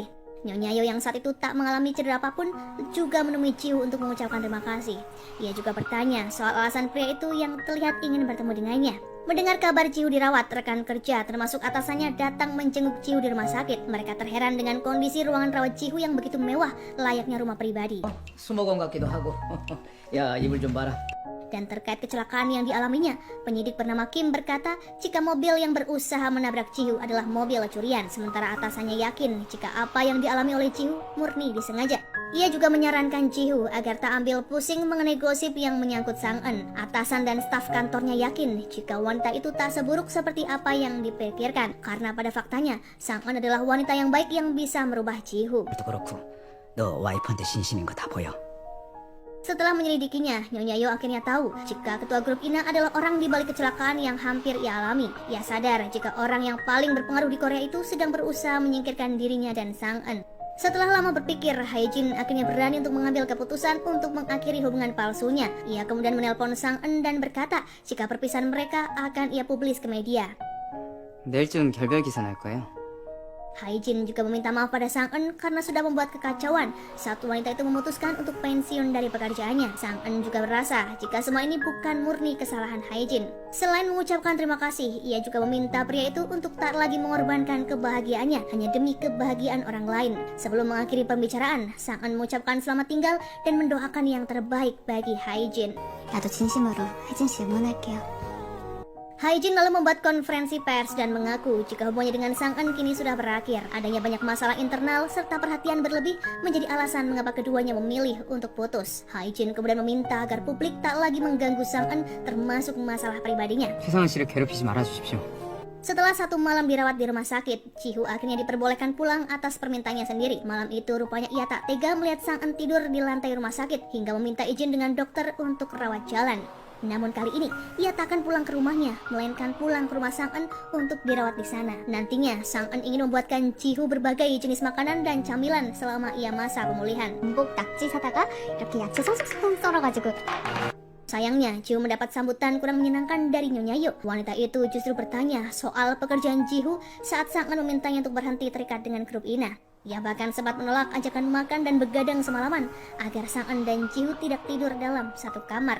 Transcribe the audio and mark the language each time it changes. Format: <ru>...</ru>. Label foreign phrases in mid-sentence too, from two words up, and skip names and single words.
<id>Nyonya Yo yang saat itu tak mengalami cedera apapun juga menemui Jiho untuk mengucapkan terima kasih. Ia juga bertanya soal alasan pria itu yang terlihat ingin bertemu dengannya. Mendengar kabar Jiho dirawat, rekan kerja termasuk atasannya datang menjenguk Jiho di rumah sakit. Mereka terheran dengan kondisi ruangan rawat Jiho yang begitu mewah, layaknya rumah pribadi.</id> <ko>수목원 같기도 하고. 야, 이불 좀 봐라.</ko> <id>Dan terkait kecelakaan yang dialaminya, penyidik bernama Kim berkata jika mobil yang berusaha menabrak Jiho adalah mobil curian, sementara atasannya yakin jika apa yang dialami oleh Jiho murni disengaja. Ia juga menyarankan Jiho agar tak ambil pusing mengenai gosip yang menyangkut Sang-eun. Atasan dan staf kantornya yakin jika wanita itu tak seburuk seperti apa yang dipikirkan, karena pada faktanya Sang-eun adalah wanita yang baik yang bisa merubah Jiho.</id> <ko>또 그렇고 너 와이프한테 진심인 거 다 보여.</ko> <id>Setelah menyelidikinya, Nyonya Yo akhirnya tahu jika ketua grup Ina adalah orang di balik kecelakaan yang hampir ia alami. Ia sadar jika orang yang paling berpengaruh di Korea itu sedang berusaha menyingkirkan dirinya dan Sang-eun. Setelah lama berpikir, Hae-jin akhirnya berani untuk mengambil keputusan untuk mengakhiri hubungan palsunya. Ia kemudian menelpon Sang-eun dan berkata jika perpisahan mereka akan ia publis ke media.</id> <ko>내일쯤 결별 기사 날 거예요.</ko> <id>Hae-jin juga meminta maaf pada Sang-eun karena sudah membuat kekacauan saat wanita itu memutuskan untuk pensiun dari pekerjaannya. Sang-eun juga merasa jika semua ini bukan murni kesalahan Hae-jin. Selain mengucapkan terima kasih, ia juga meminta pria itu untuk tak lagi mengorbankan kebahagiaannya hanya demi kebahagiaan orang lain. Sebelum mengakhiri pembicaraan, Sang-eun mengucapkan selamat tinggal dan mendoakan yang terbaik bagi Hae-jin.</id> <ko>나도 진심으로 혜진 씨 응원할게요.</ko> <id>Hae-jin lalu membuat konferensi pers dan mengaku jika hubungannya dengan Sang-eun kini sudah berakhir. Adanya banyak masalah internal serta perhatian berlebih menjadi alasan mengapa keduanya memilih untuk putus. Hae-jin kemudian meminta agar publik tak lagi mengganggu Sang-eun termasuk masalah pribadinya.</id> <ko>최상은 씨를 괴롭히지 말아주십시오.</ko> <id>Setelah 1 malam dirawat di rumah sakit, Jiho akhirnya diperbolehkan pulang atas permintaannya sendiri. Malam itu rupanya ia tak tega melihat Sang-eun tidur di lantai rumah sakit hingga meminta izin dengan dokter untuk rawat jalan. Namun kali ini, ia tak akan pulang ke rumahnya, melainkan pulang ke rumah Sang-eun untuk dirawat di sana. Nantinya, Sang-eun ingin membuatkan Jiho berbagai jenis makanan dan camilan selama ia masa pemulihan.</id> <ko>전복 낙지 사다가 이렇게 야채 쏙쏙쏙 썰어가지고.</ko> <id>Sayangnya, Jiho mendapat sambutan kurang menyenangkan dari Nyonya Yo. Wanita itu justru bertanya soal pekerjaan Jiho saat Sang-eun memintanya untuk berhenti terikat dengan grup Ina. Ia bahkan sempat menolak ajakan makan dan begadang semalaman agar Sang-eun dan Jiho tidak tidur dalam satu kamar.</id>